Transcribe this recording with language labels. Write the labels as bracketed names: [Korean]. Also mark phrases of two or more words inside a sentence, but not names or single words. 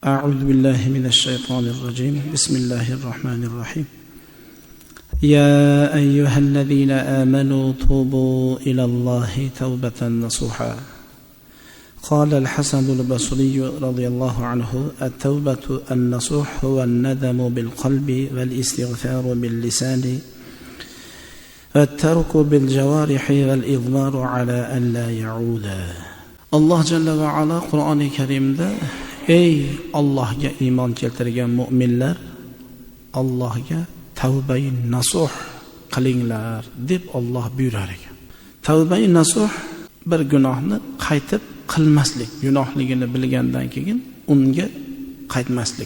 [Arabic] أعوذ بالله من الشيطان الرجيم بسم الله الرحمن الرحيم يا أيها الذين آمنوا توبوا إلى الله توبة نصوحا قال الحسن البصري رضي الله عنه التوبة النصوح هو الندم بالقلب والاستغفار باللسان والترك بالجوارح والإضمار على أن لا يعودا. الله جل وعلا قرآن الكريم [Uzbek] ده ey Allohga iymon keltirgan mu'minlar, Allohga tavba-i nasuh qilinglar deb Alloh buyurar ekan. Tavba-i nasuh bir gunohni qaytib qilmaslik, gunohligini bilgandan keyin unga qaytmaslik.